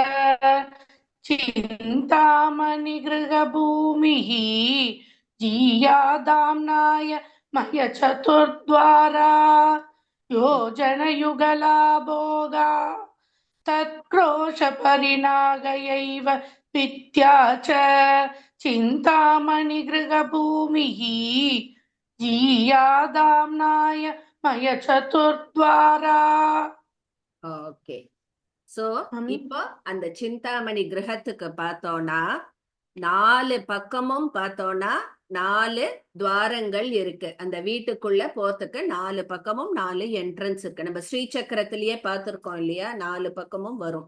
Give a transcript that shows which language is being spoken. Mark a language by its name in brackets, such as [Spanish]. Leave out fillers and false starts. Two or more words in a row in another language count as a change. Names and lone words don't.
[Sanskrit] चिन्तामणि गृहभूमिः जीयादाम्नाय मय चतुर्द्वारा योजनयुगला भोगा तत्क्रोश परिणागयैव विद्या च चिन्तामणि गृहभूमिः जीयादाम्नाय मय चतुर्द्वारा. [English] Okay, so [Tamil] இப்போ அந்த சிந்தாமணி கிரகத்துக்கு பார்த்தோம்னா 4 பக்கமும் பார்த்தோம்னா 4 துவாரங்கள் இருக்கு. அந்த வீட்டுக்குள்ள போறதுக்கு 4 பக்கமும் 4 என்ட்ரன்ஸ் இருக்கு. நம்ம ஸ்ரீசக்கரத்திலேயே பார்த்திருக்கோம் இல்லையா, 4 பக்கமும் வரும்.